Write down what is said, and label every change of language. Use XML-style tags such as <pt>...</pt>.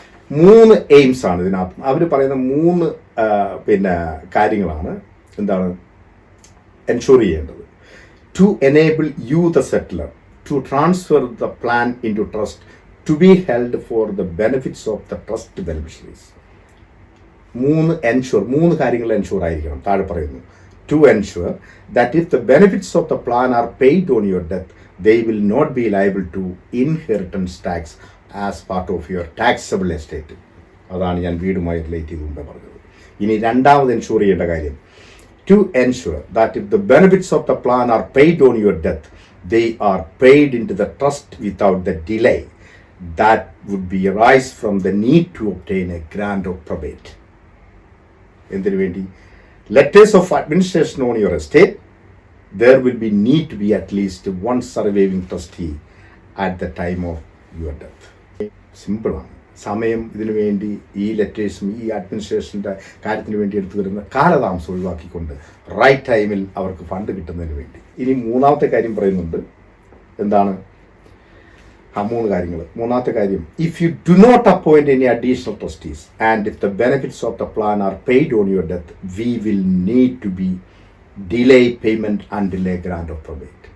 <ml>3 AIIMS ആണ് ഇതിനകത്ത്. അവർ പറയുന്ന 3 പിന്നെ കാര്യങ്ങളാണ് എന്താണ് എൻഷുർ ചെയ്യേണ്ടത്.</ml> <en>To enable you the settler to transfer the plan into trust to be held for the benefits of the trust beneficiaries.</en> <ml>3 കാര്യങ്ങൾ എൻഷുർ ആയിരിക്കണം. താഴെ പറയുന്നു,</ml> <en>to ensure that if the benefits of the plan are paid on your death, they will not be liable to inheritance tax as part of your taxable estate.</en> <ml>അതാണ് ഞാൻ വീടുമായി relate ചെയ്ത് മുമ്പേ പറഞ്ഞത്. ഇനി രണ്ടാമത് എൻഷുർ ചെയ്യേണ്ട കാര്യം,</ml> <en>to ensure that if the benefits of the plan are paid on your death, they are paid into the trust without the delay that would be arise from the need to obtain a grant of probate.</en> <ml>എന്തിനു വേണ്ടി?</ml> <en>Letters of administration on your estate, there will be need to be at least one surviving trustee at the time of your death.</en> <ml>സിമ്പിളാണ്. സമയം ഇതിനു വേണ്ടി ഈ ലെറ്റേഴ്സും ഈ അഡ്മിനിസ്ട്രേഷൻ്റെ കാര്യത്തിന് വേണ്ടി എടുത്തു വരുന്ന കാലതാമസം ഒഴിവാക്കിക്കൊണ്ട് റൈറ്റ് ടൈമിൽ അവർക്ക് ഫണ്ട് കിട്ടുന്നതിന് വേണ്ടി. ഇനി മൂന്നാമത്തെ കാര്യം പറയുന്നുണ്ട്. എന്താണ് ആ 3 കാര്യങ്ങൾ? മൂന്നാമത്തെ കാര്യം,</ml> <en>If you do not appoint any additional trustees and if the benefits of the plan are paid on your death, we will need to be delay payment and delay grant of probate.</en>